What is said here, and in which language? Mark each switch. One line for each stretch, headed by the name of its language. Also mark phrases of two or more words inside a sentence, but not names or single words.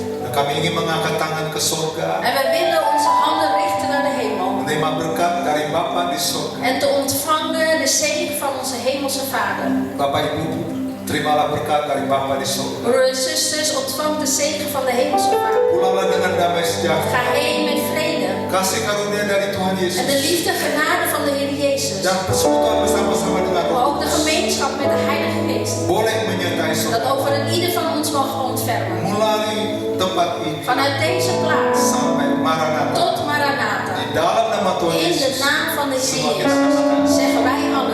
Indonesian: kami ingin mengangkat tangan ke surga,
Dutch: En we willen onze handen richten naar de hemel.
Indonesian: menerima berkat dari Bapa di surga.
Dutch: En te ontvangen de zegen van onze hemelse Vader.
Indonesian: Bapak Ibu, terimalah berkat dari Bapa di surga.
Dutch: Broers en zusters, ontvang de zegen van de hemelse Vader.
Indonesian: Pulanglah dengan damai sejahtera,
Dutch: Ga heen met vrede.
Indonesian: kasih karunia dari Tuhan
Dutch: En de
Indonesian: Yesus,
Dutch: liefde genade van de Heer Jezus.
Indonesian: dan persekutuan bersama-sama dengan
Dutch: Maar
Indonesian: Roh
Dutch: ook de gemeenschap met de Heilige Geest.
Indonesian: boleh menyertai
Dutch: Dat
Indonesian: saudara
Dutch: over ieder van ons mag ontfermen.
Indonesian: mulai tempat ini
Dutch: Vanuit deze plaats
Indonesian: sampai Maranatha.
Dutch: tot Maranatha.
Indonesian: Di dalam nama Tuhan
Dutch: In de
Indonesian: Yesus,
Dutch: naam van de Heer
Indonesian: semua kita
Dutch: Jezus
Indonesian: katakan
Dutch: zeggen wij